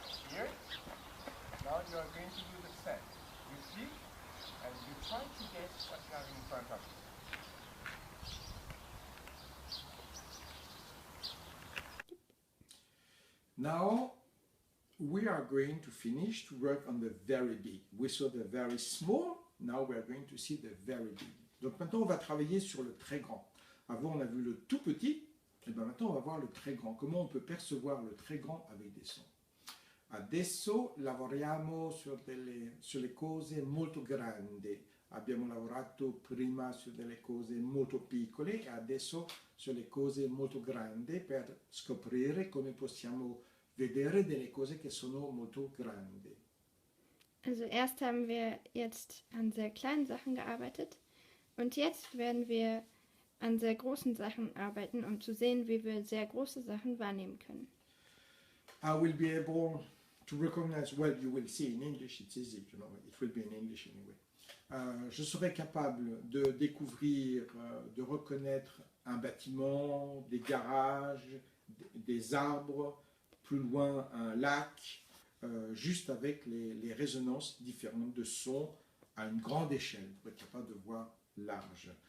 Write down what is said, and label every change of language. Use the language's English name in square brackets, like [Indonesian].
[English] Here. Now you are going to do the same. You click and you try to guess what you have in front of you. Now we are going to finish to work on the very big. We saw the very small, now we are going to see the very big. [French] Donc maintenant on va travailler sur le très grand. Avant on a vu le tout petit, et bien maintenant on va voir le très grand. Comment on peut percevoir le très grand avec des sons. [Italian] Adesso lavoriamo sulle cose molto grandi. Abbiamo lavorato prima su delle cose molto piccole e adesso sulle cose molto grandi per scoprire come possiamo vedere delle cose che sono molto grandi. [German] Also erst haben wir jetzt an sehr kleinen Sachen gearbeitet und jetzt werden wir an sehr großen Sachen arbeiten, um zu sehen, wie wir sehr große Sachen wahrnehmen können. [English] I will be able to recognize, well, you will see in English, it's easy, you know, it will be in English anyway. [French] Je serai capable de découvrir, de reconnaître un bâtiment, des garages, des arbres, plus loin un lac, juste avec les résonances différentes de sons à une grande échelle, pour être capable de voir large.